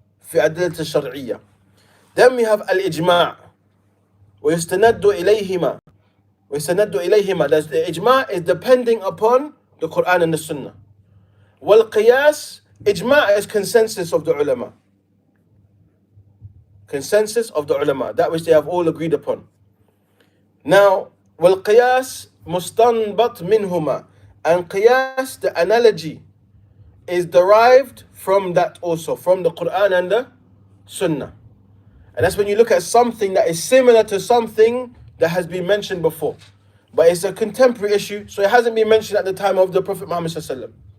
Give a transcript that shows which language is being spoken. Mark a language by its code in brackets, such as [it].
[ar] في أدلة الشرعية. [en] Then we have [ar] الإجماع ويستند إليهما. [en] That's the ijma is depending upon the Quran and the Sunnah. والقياس, ijma is consensus of the ulama. Consensus of the ulama, that which they have all agreed upon. [ar] Now, والقياس مستنبط منهما. [en] And qiyas, the analogy, is derived from that also, from the Quran and the Sunnah. And that's when you look at something that is similar to something that has been mentioned before. But it's a contemporary issue, so it hasn't been mentioned at the time of the Prophet Muhammad sallallahu alaihi wasallam.